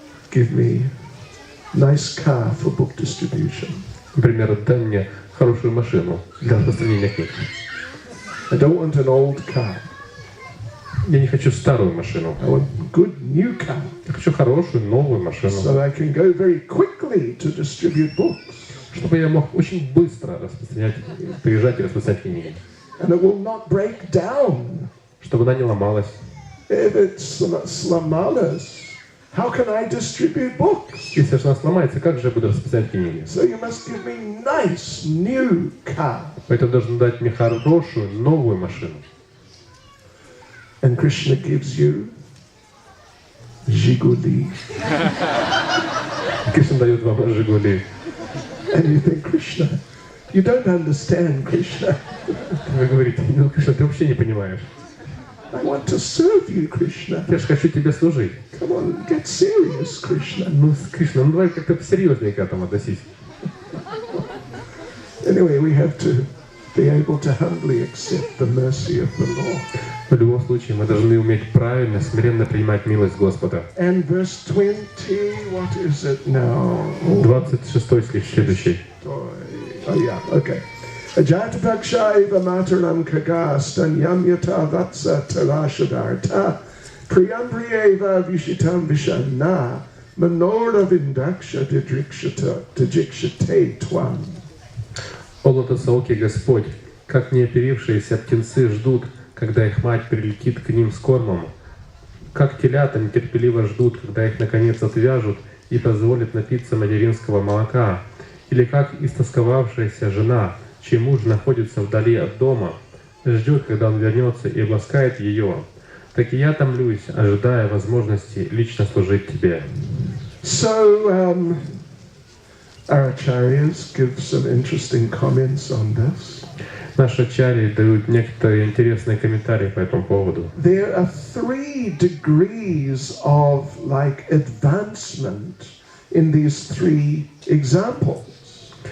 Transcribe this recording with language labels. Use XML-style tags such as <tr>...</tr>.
<en>Give me nice car for book distribution.</en> <ru>Например, дай мне хорошую машину для распространения книг.</ru> <en>I don't want an old car.</en> <ru>Я не хочу старую машину.</ru> <en>I want good new car.</en> <ru>Я хочу хорошую новую машину.</ru> <en>So I can go very quickly to distribute books.</en> <ru>Чтобы я мог очень быстро приезжать и распространять книги.</ru> <en>And it will not break down.</en> <ru>Чтобы она не ломалась.</ru> <en>If it's slamalas, how can I distribute books?</en> <ru>Если она сломается, как же я буду распространять книги?</ru> <en>So you must give me nice new car.</en> <ru>Поэтому должен дать мне хорошую новую машину.</ru> <en>And Krishna gives you Zhiguli.</en> <ru>Кришна дает вам Жигули.</ru> <en>And you think, Krishna, you don't understand, Krishna.</en> <ru>Вы говорите, Кришна, ты вообще не понимаешь.</ru> <en>I want to serve you, Krishna.</en> <ru>Я же хочу тебе служить.</ru> <en>Come on, get serious, Krishna.</en> <ru>Кришна, давай как-то посерьезнее к этому относись.</ru> <en>Anyway, we have to be able to humbly accept the mercy of the Lord.</en> <ru>В любом случае, мы должны уметь правильно, смиренно принимать милость Господа.</ru> <en>And verse 20, what is it now?</en> <ru>26 стих следующий.</ru> <en>Oh yeah, okay.</en> <sa>Ajatapakshaiva mataram kagastan yamyata vatsa tarashadarta priyampriyeva vishitam vishanna manora vindaksha didrikshate tvam.</sa> <ru>О лотосооке Господь, как неоперившиеся птенцы ждут, когда их мать прилетит к ним с кормом, как телята нетерпеливо ждут, когда их наконец отвяжут и позволят напиться материнского молока, или как истосковавшаяся жена, чей муж находится вдали от дома, ждет, когда он вернется и обласкает ее, так и я томлюсь, ожидая возможности лично служить тебе.</ru> <en>So, our acharyas give some interesting comments on this.</en> <ru>Наши ачарьи дают некоторые интересные комментарии по этому поводу.</ru> <en>There are 3 degrees of advancement in these 3 examples.</en>